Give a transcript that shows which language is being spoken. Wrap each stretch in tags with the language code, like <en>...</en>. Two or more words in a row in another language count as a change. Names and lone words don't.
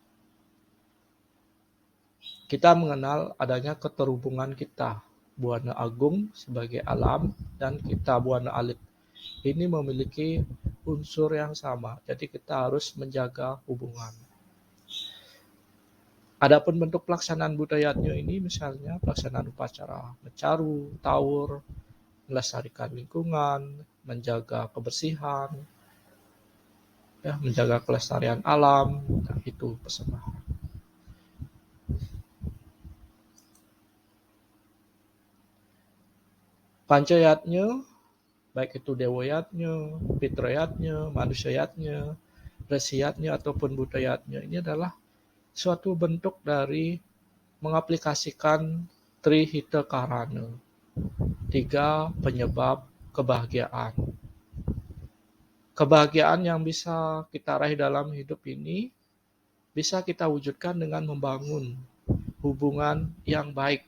<id>Kita mengenal adanya keterhubungan kita, Buana Agung sebagai alam dan kita Buana Alit. Ini memiliki unsur yang sama, jadi kita harus menjaga hubungan. Adapun bentuk pelaksanaan budayatnya ini misalnya pelaksanaan upacara mencaru, taur, melestarikan lingkungan, menjaga kebersihan, ya, menjaga kelestarian alam, nah itu persembahan. Pancayatnya, baik itu dewayatnya, fitrayatnya, manusiayatnya, resiyatnya ataupun budayatnya, ini adalah suatu bentuk dari mengaplikasikan Trihita Karana, 3 penyebab kebahagiaan. Kebahagiaan yang bisa kita raih dalam hidup ini bisa kita wujudkan dengan membangun hubungan yang baik.</id>